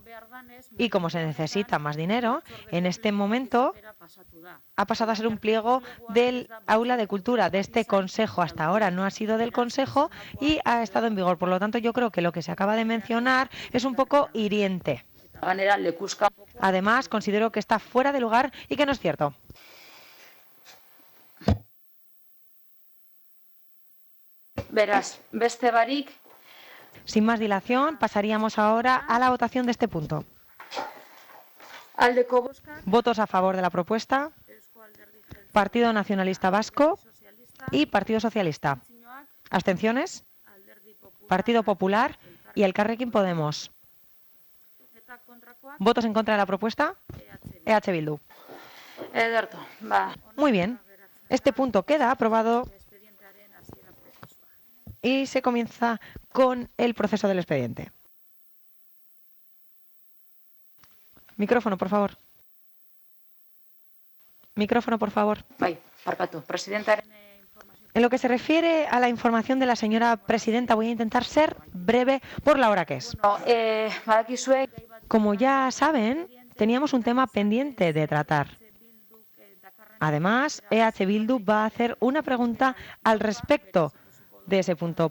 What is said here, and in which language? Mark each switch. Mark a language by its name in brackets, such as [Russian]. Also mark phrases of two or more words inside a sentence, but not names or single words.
[Spanish] Y como se necesita más dinero, en este momento ha pasado a ser un pliego del Aula de Cultura, de este Consejo. Hasta ahora no ha sido del Consejo y ha estado en vigor. Por lo tanto, yo creo que lo que se acaba de mencionar es un poco hiriente. Además, considero que está fuera de lugar y que no es cierto. [Basque] Beraz, beste barik. [Spanish] Sin más dilación, pasaríamos ahora a la votación de este punto. [Basque] Aldeko bozka. [Spanish] Votos a favor de la propuesta. Partido Nacionalista Vasco y Partido Socialista. ¿Abstenciones? Partido Popular y Elkarrekin Podemos. ¿Votos en contra de la propuesta? EH Bildu. [Basque] Ederto, ba. [Spanish] Muy bien. Este punto queda aprobado y se comienza con el proceso del expediente. Micrófono, por favor. Micrófono, por favor. [Basque] Bai, barkatu. Presidentaren [Spanish] En lo que se refiere a la información de la señora presidenta, voy a intentar ser breve por la hora que es. [Basque] badakizue [Spanish] Como ya saben, teníamos un tema pendiente de tratar. Además, EH Bildu va a hacer una pregunta al respecto de ese punto.